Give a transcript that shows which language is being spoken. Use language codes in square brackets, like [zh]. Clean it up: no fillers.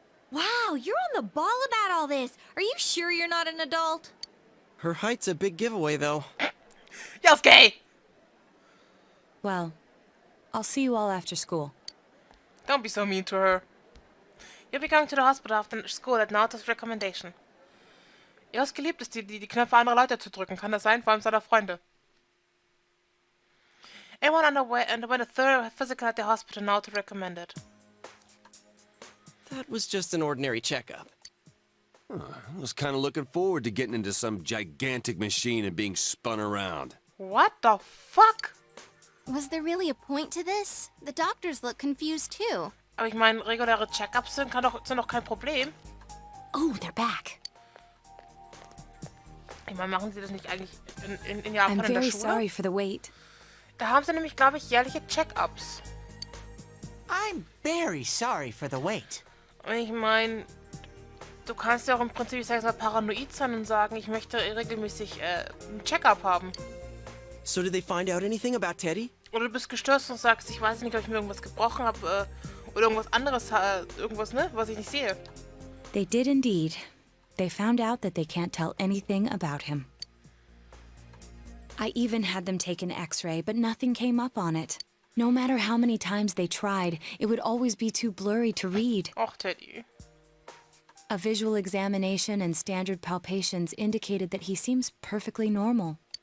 [en] Wow, you're on the ball about all this. Are you sure you're not an adult? Her height's a big giveaway, though. Yosuke! Well, I'll see you all after school. Don't be so mean to her. You'll be going to the hospital after school at Naoto's recommendation. [de] Yosuke liebt es, die Knöpfe anderer Leute zu drücken. Kann das sein? Vor allem seiner Freunde. [en] Everyone underwent a thorough physical at the hospital Naoto recommended. That was just an ordinary checkup. I was kind of looking forward to getting into some gigantic machine and being spun around. What the fuck? Was there really a point to this? The doctors look confused too. [de] Aber ich meine, reguläre Checkups sind doch kein Problem. [en] Oh, they're back. [de] Ich meine, machen sie das nicht eigentlich in Japan [en] I'm [de] in der [en] very [de] Schule? [en] sorry for the wait. [de] Da haben sie nämlich, glaube ich, jährliche Check-ups. [en] I'm very sorry for the wait. [de] Und ich meine, du kannst ja auch im Prinzip, ich sage mal, paranoid sein und sagen, ich möchte regelmäßig einen Check-up haben. [en] So did they find out anything about Teddy? [de] Oder du bist gestürzt und sagst, ich weiß nicht, ob ich mir irgendwas gebrochen habe oder irgendwas anderes, irgendwas, ne, was ich nicht sehe. [en] They did indeed. They found out that they can't tell anything about him. I even had them take an X-ray, but nothing came up on it. No matter how many times they tried, it would always be too blurry to read. [de] Och, Teddy. [en] A visual examination and standard palpations indicated that he seems perfectly normal.